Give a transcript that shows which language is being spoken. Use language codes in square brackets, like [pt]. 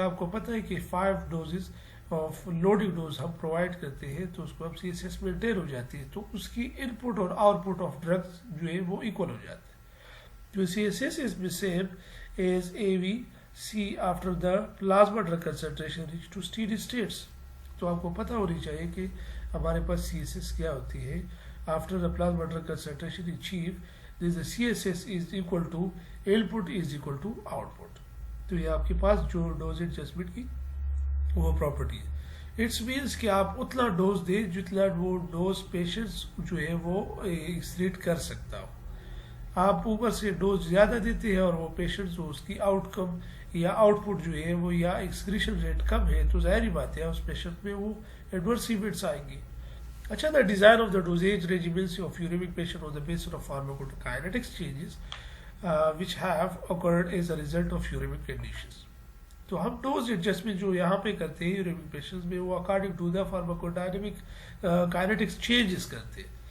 [hi] आपको पता है कि 5 डोजेस ऑफ लोडिंग डोज हम प्रोवाइड करते हैं तो उसको हम CSS मेंटेन हो जाती है, तो उसकी इनपुट और आउटपुट ऑफ ड्रग्स जो है वो इक्वल हो जाता है। [en] तो CSS is same as AVC after the plasma drug concentration reach to steady states. [hi] तो आपको पता होनी चाहिए कि हमारे पास CSS क्या होती है [en] After the plasma drug concentration achieve. This CSS is equal to input is equal to output। [hi] तो ये आपके पास जो डोज एडजस्टमेंट की वो प्रॉपर्टी है। इट्स मीन्स कि आप उतना डोज दें जितना वो डोज पेशेंट्स जो है वो एक्सक्रीट कर सकता हो। आप ऊपर से डोज ज़्यादा देते हैं और वो पेशेंट्स उसकी आउटकम या आउटपुट जो है वो या एक्सक्रीशन रेट कम है, तो ज़ाहिर बात है उस पेशेंट में वो एडवर्स इवेंट्स आएंगे। [en] अच्छा, the design of the dosage regimens of uremic patient on the basis of pharmacokinetics changes which have occurred as a result of uremic conditions। [hi] तो हम डोज एडजस्टमेंट जो यहाँ पे करते हैं यूरेमिक पेशेंट्स में वो [en] according to the pharmacodynamic kinetics changes [hi] करते हैं।